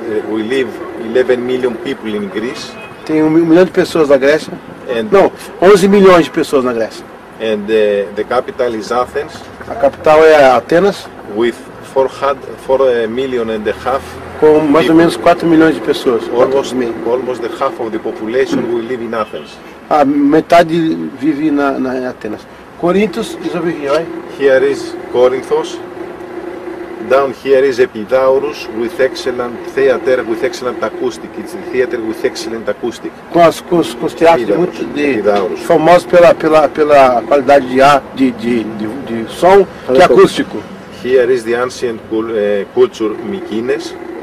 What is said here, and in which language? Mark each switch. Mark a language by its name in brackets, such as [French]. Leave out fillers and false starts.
[English] We live 11 million people in Greece. [Portuguese] Tem 1 milhão de pessoas na Grécia. Não, 11 milhões de pessoas na Grécia. [English] And the capital is Athens. [Portuguese] A capital é Atenas. [English] With 4 million and a half. [Portuguese] Com mais ou menos 4 milhões de pessoas. [English] Almost the half of the population will live in Athens. [Portuguese] A metade vive na Atenas. [English] Corinthos is over here, right? Here is Corinthos. Down here is Epidaurus with excellent theater, with excellent acoustic. It's a theater with excellent acoustic. [Portuguese] Com os teatros muito famosos pela qualidade de ar, de som, que é acústico. [English] Here is the ancient culture Mykines.